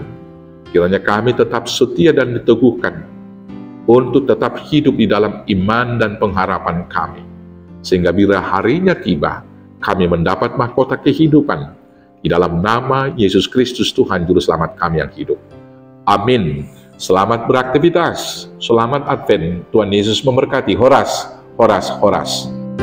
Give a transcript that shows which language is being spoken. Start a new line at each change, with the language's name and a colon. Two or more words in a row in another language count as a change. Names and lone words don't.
Indonesian: Kiranya kami tetap setia dan diteguhkan untuk tetap hidup di dalam iman dan pengharapan kami. Sehingga bila harinya tiba, kami mendapat mahkota kehidupan di dalam nama Yesus Kristus Tuhan Juru Selamat kami yang hidup. Amin. Selamat beraktivitas. Selamat Advent. Tuhan Yesus memberkati.
Batak Simalungun: Horas, horas, horas.